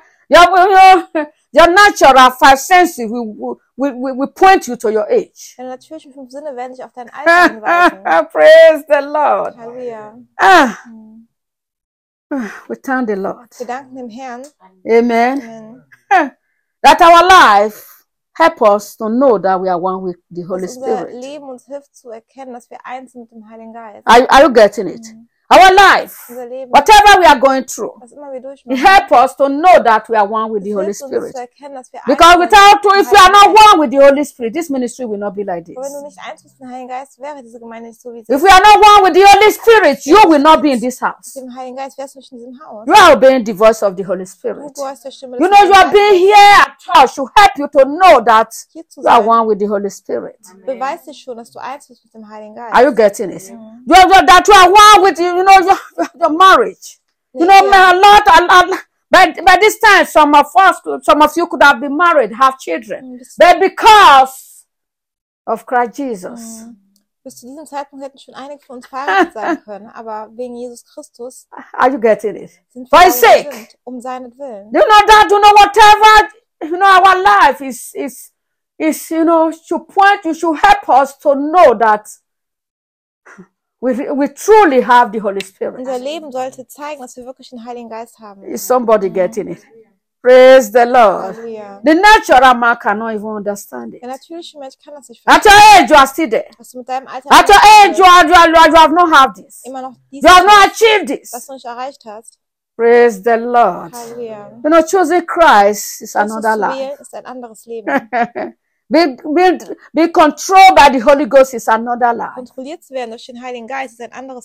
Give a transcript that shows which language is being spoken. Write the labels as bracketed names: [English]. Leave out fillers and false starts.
[English] Your natural five senses will point you to your age. [German] Deine natürlichen fünf Sinne werden dich auf dein Alter hinweisen. [English] Praise the Lord. [German] Halleluja. [English] We thank the Lord. [German] Wir danken dem Herrn. [English] Amen. [German] Amen. [English] That our life help us to know that we are one with the Holy Spirit. [German] Unser Leben uns hilft zu erkennen, dass wir eins sind mit dem Heiligen Geist. [English] Are you getting it? Our life, [German] unser Leben, [English] whatever we are going through, [German] was immer wir durchmachen, [English] it help us to know that we are one with the Holy Spirit. [German] Es hilft uns zu erkennen, dass wir eins [English] because [German] sind [English] without [German] mit dem [English] if we are not one with the Holy Spirit, this ministry will not be like this. [German] Aber wenn du nicht eins bist mit dem Heiligen Geist, wäre diese Gemeinde nicht so wie sie. [English] If we are not one with the Holy Spirit, you will not be in this house. [German] Mit dem Heiligen Geist wärst du nicht in diesem Haus. [English] You are obeying the voice of the Holy Spirit. [German] Du hast der Stimme des [English] you know you are being here at church to help you to know that you are [German] sein. [English] One with the Holy Spirit. [German] Beweist es schon, dass du eins bist mit dem Heiligen Geist. [English] Are you getting it? That you are one with you. You know your marriage. You know yeah. A lot. By this time, some of you could have been married, have children. Mm, but because of Christ Jesus. [German] Bis zu diesem Zeitpunkt hätten schon einige von uns verheiratet sein können, aber wegen Jesus Christus. [English] Are you getting it? [German] Sind wir verheiratet um seinetwillen. [English] You know that. You know whatever. You know our life is. You know to point. You should help us to know that. We truly have the Holy Spirit. [German] Unser Leben sollte zeigen, dass wir wirklich den Heiligen Geist haben. [English] Is somebody getting it? Praise the Lord. [German] Halleluja. [English] The natural man cannot even understand it. [German] Der natürliche Mensch kann das nicht verstehen. [English] At your age, you are still there. [German] Was du mit deinem Alter [English] at your age, you have not had this. [German] Immer noch [English] you have not achieved this. [German] Was du nicht erreicht hast. [English] Praise the Lord. [German] Halleluja. [English] You know, choosing Christ is [German] Christus [English] another life. [German] Ist ein anderes Leben. [English] Be controlled by the Holy Ghost is another life. [German] Kontrolliert zu werden durch den Heiligen Geist ist ein anderes.